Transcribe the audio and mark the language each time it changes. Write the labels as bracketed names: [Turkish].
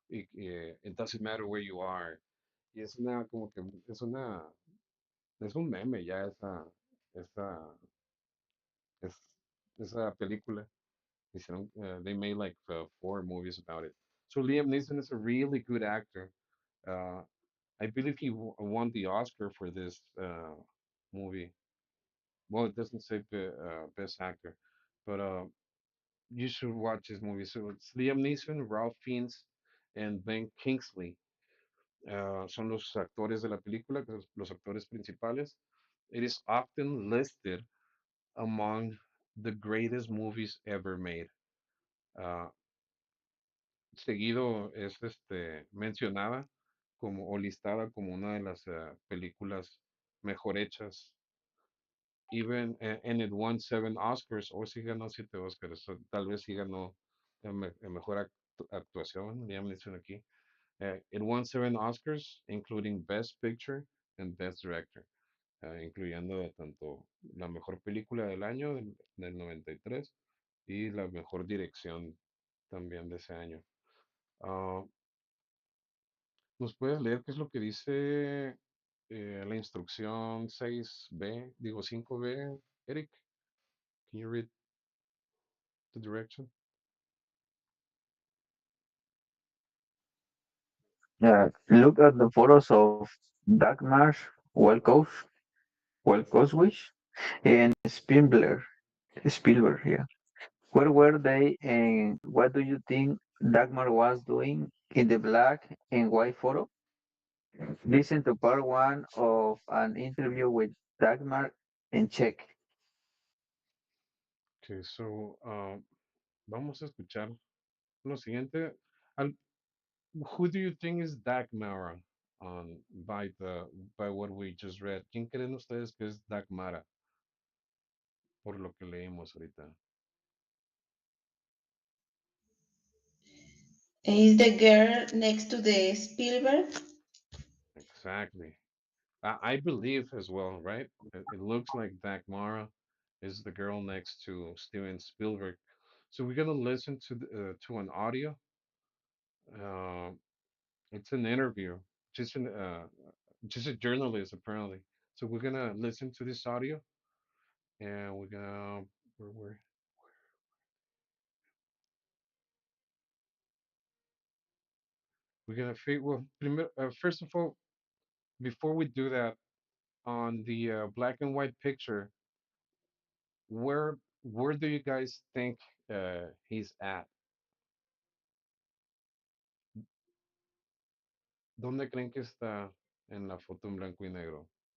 [English] It doesn't matter where you are. [Spanish] Y es una como que es un meme ya esa es, esa película. Hicieron, [English] they made like four movies about it. So Liam Neeson is a really good actor. Uh, I believe he won the Oscar for this movie. Well, it doesn't say best actor, but you should watch this movie. So it's Liam Neeson, Ralph Fiennes, and Ben Kingsley. [Spanish] Son los actores de la película, los actores principales. [English] It is often listed among the greatest movies ever made. [Spanish] Uh, Seguido es mencionada como o listada como una de las películas mejor hechas. [English] Even and it won seven Oscars, [Spanish] o sí ganó siete Oscars, tal vez sí ganó mejor actuación, ya me dicen aquí. [English] It won seven Oscars, including Best Picture and Best Director, [Spanish] incluyendo tanto la mejor película del año del 93 y la mejor dirección también de ese año. Ah, ¿Nos puedes leer qué es lo que dice la instrucción 6B, digo 5B, Eric? [English] Can you read the direction? Look at the photos of Dagmar Welkos, Welkoswish and Spielberg, yeah. Where were they and what do you think Dagmar was doing in the black and white photo? Listen to part one of an interview with Dagmar and check. Okay, so [Spanish] vamos a escuchar lo siguiente. [English] Al- who do you think is Dagmara by by what we just read? [Spanish] ¿Quién creen ustedes que es Dagmara por lo que leímos ahorita? [English] is the girl next to the Spielberg. Exactly. I believe as well, right? It looks like Dagmara is the girl next to Steven Spielberg. So we're gonna listen to an audio. Uh, it's an interview. Just an just a journalist apparently. So we're gonna listen to this audio, and we're gonna we're we're gonna figure. Well, first of all, before we do that, on the black and white picture, where do you guys think he's at? [Spanish] ¿Dónde creen que está en la foto en blanco y negro?